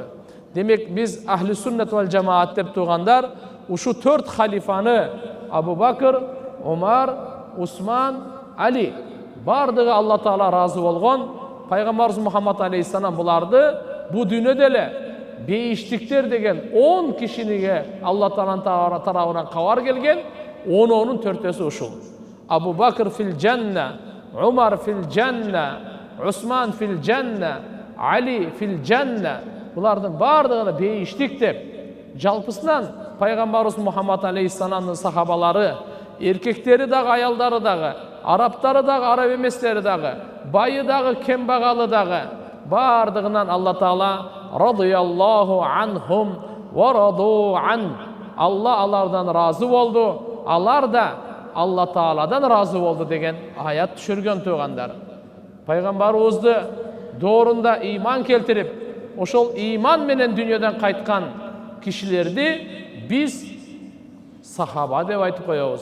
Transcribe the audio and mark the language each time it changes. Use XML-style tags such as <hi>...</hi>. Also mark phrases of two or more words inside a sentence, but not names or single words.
<ky>Демек, биз</ky> <ar>أهل السنة والجماعة</ar> <ky>деп тургандар ушу 4 халифаны Абу Бакыр, Умар, Усман, Али бардыгы Алла Таала разы болгон. Пайгамбарыбыз Мухаммад алейхиссалам буларды бу дүйнөдө эле бейиштиктер деген 10 кишиниге Алла Тааланын тарабынан кабар келген. 10-нун 4-өсү ушул.</ky> <ar>أبو بكر في الجنة، عمر في الجنة، عثمان في الجنة، علي في الجنة.</ar> <ky>Булардын бардыгына бейиштик деп, жалпысынан пайгамбарыбыз Мухаммад алейхиссаламдын сахабалары, эркектери дагы, аялдары дагы, арабтары дагы, араб эместери дагы, байы дагы, кембагалы дагы, бардыгынан Алла Таала</ky> <ar>رضي الله عنهم ورضوا عن.</ar> <ky>Алла алардан разы болду, алар да Алла Тааладан разы болду деген аят түшүргөн туугандар. Пайгамбарыбызды доорунда иман келтирип, ошол иман менен дүйнөдөн кайткан кишилерди биз сахаба деп айтып коебуз.</ky>